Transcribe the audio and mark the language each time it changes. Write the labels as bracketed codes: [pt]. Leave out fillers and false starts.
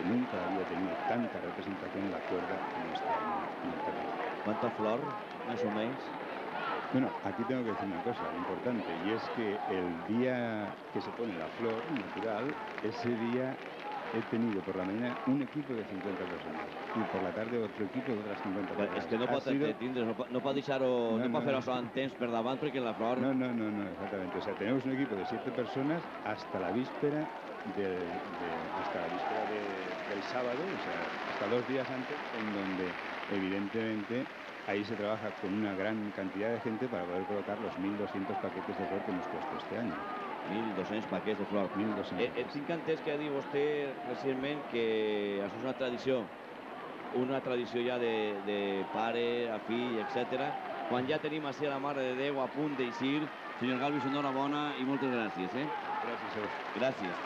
[es] Nunca había tenido tanta representación la cuerda en este año en el tapiz. ¿Cuánta flor, más o menos? Bueno, aquí tengo que decir una cosa importante, y es que el día que se pone la flor natural, ese día he tenido por la mañana un equipo de 50 personas y por la tarde otro equipo de otras 50 personas. [ca] És que no pot entendre's, no pot deixar-ho, no pot fer-ho en temps per davant perquè la flor... [es] No, exactamente. O sea, tenemos un equipo de 7 personas hasta la víspera del sábado, o sea, hasta 2 días antes, en donde evidentemente ahí se trabaja con una gran cantidad de gente para poder colocar los 1.200 paquetes de flor que hemos puesto este año. [ca] 1.200 paquets de flor. 1.200. Tinc entès que ha dit vostè recentment que això és una tradició ja de pare a fill, etc. Quan ja tenim així a la Mare de Déu a punt d'eixir, senyor Galvis, enhorabona i moltes gràcies. Gràcies a vostè. Gràcies.